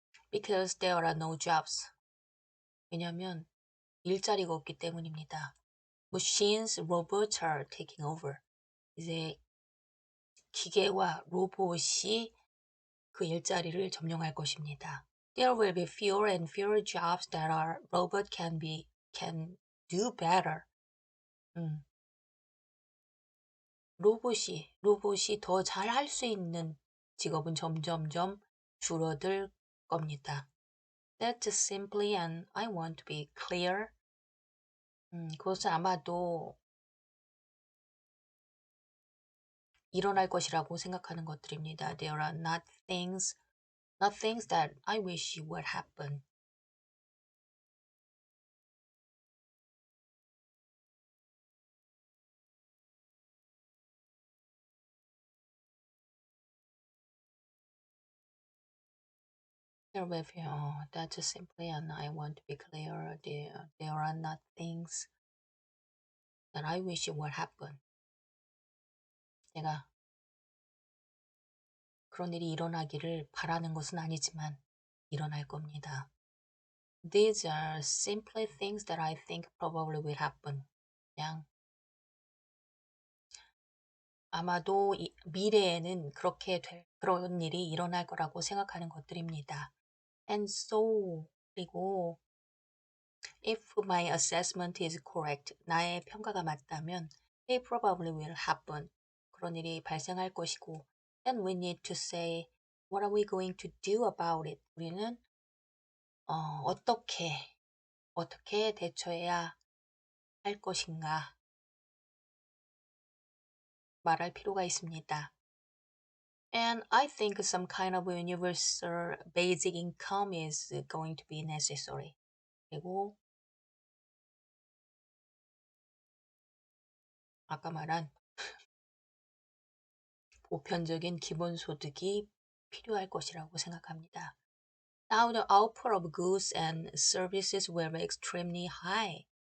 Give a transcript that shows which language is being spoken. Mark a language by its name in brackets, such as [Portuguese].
[English] Because there are no jobs. [Korean] 왜냐하면 일자리가 없기 때문입니다. [English] Machines, robots are taking over. [Korean] 이제 기계와 로봇이 그 일자리를 점령할 것입니다. [English] There will be fewer and fewer jobs that our robot can do better. [Korean] 로봇이 더 잘 할 수 있는 직업은 점점점 줄어들 겁니다. [English] That's simply and I want to be clear. [Korean] 그것은 아마도 일어날 것이라고 생각하는 것들입니다. [English] There are not things that I wish would happen. That's simply and I want to be clear. There are not things that I wish would happen. [Korean] 내가 그런 일이 일어나기를 바라는 것은 아니지만 일어날 겁니다. [English] These are simply things that I think probably will happen. [Korean] 그냥 아마도 미래에는 그런 일이 일어날 거라고 생각하는 것들입니다. [English] And so, [Korean] 그리고 [English] if my assessment is correct, [Korean] 나의 평가가 맞다면 [English] they probably will happen. [Korean] 그런 일이 발생할 것이고 [English] then we need to say what are we going to do about it? [Korean] 우리는 어떻게 대처해야 할 것인가 말할 필요가 있습니다. [English] And I think some kind of universal basic income is going to be necessary. [Korean] 그리고 아까 말한 보편적인 기본소득이 필요할 것이라고 생각합니다. [English] Now the output of goods and services will be extremely high.